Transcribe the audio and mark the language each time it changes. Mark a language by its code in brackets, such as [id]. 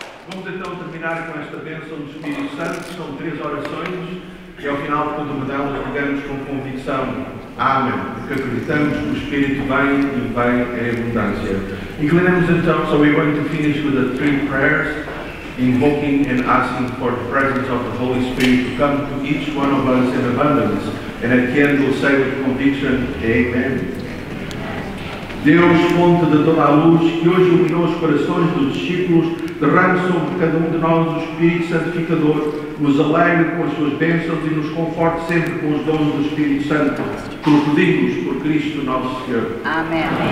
[pt] Vamos então terminar com esta bênção do Espírito Santo. São 3 orações e ao final de cada uma delas digamos com convicção Amém, porque acreditamos que o Espírito vem e vem em abundância. Inclinamos então, [en] so we're going to finish with the 3 prayers, invoking and asking for the presence of the Holy Spirit to come to each one of us in abundance. And at the end we'll say with conviction, Amen. [pt] Deus, fonte de toda a luz, que hoje iluminou os corações dos discípulos, derrame sobre cada um de nós o Espírito Santificador, nos alegre com as suas bênçãos e nos conforte sempre com os dons do Espírito Santo, que o pedimos por Cristo nosso Senhor. Amém.